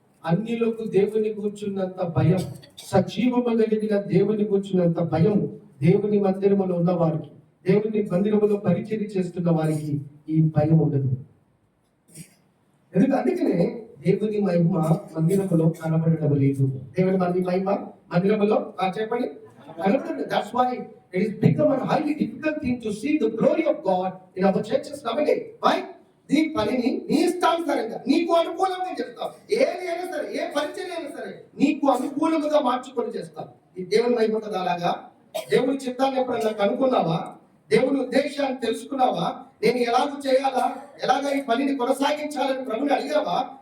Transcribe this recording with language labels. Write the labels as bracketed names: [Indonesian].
[Telugu] అన్యులకు దేవుని కూర్చున్నంత భయం, సజీవము కలిగిన దేవుని కూర్చున్నంత భయం దేవుని మందిరములో ఉన్న వారికి, దేవుని మందిరములో పరిచర్య చేస్తున్న వారికి ఈ భయం ఉండదు. అందుకనే దేవుని మహిమ మందిరములో కనబడడం లేదు. దేవుని మహిమ మందిరములో చెప్పండి కనబడదు. [English] That's why it is become a highly difficult thing to see the glory of God in our churches nowadays. Why? [Telugu] నీ పనిని నీ ఇష్టానుసారంగా నీకు అనుకూలంగా చేస్తావు. ఏది అయినా సరే, ఏ పరిచయం అయినా సరే నీకు అనుకూలంగా మార్చుకొని చేస్తావు. ఈ దేవుని మహిమ కదా అలాగా. దేవుని చిత్తాన్ని ఎప్పుడన్నా కనుక్కున్నావా? దేవుని ఉద్దేశాన్ని తెలుసుకున్నావా? నేను ఎలాగ చేయాలా, ఎలాగ ఈ పనిని కొనసాగించాలని ప్రభుని అడిగావా?